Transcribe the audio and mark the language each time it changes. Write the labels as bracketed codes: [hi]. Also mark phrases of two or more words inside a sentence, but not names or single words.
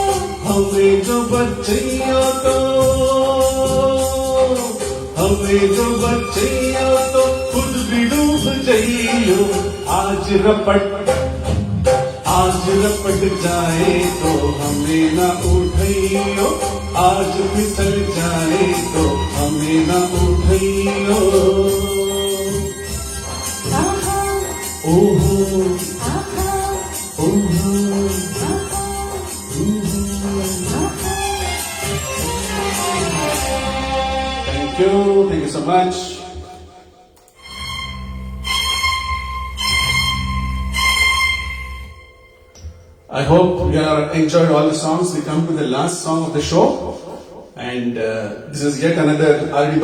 [hi] हमें जो बच्चियों तो खुद भी डूब जाइयो आज रपट जाए तो हमें न उठइयो आज फिसल जाए तो हमें न उठइयो आहा ओहो आहा ओहो आहा आहा [en] Thank you so much. I hope you are enjoyed all the songs. We come to the last song of the show, and this is yet another R.D.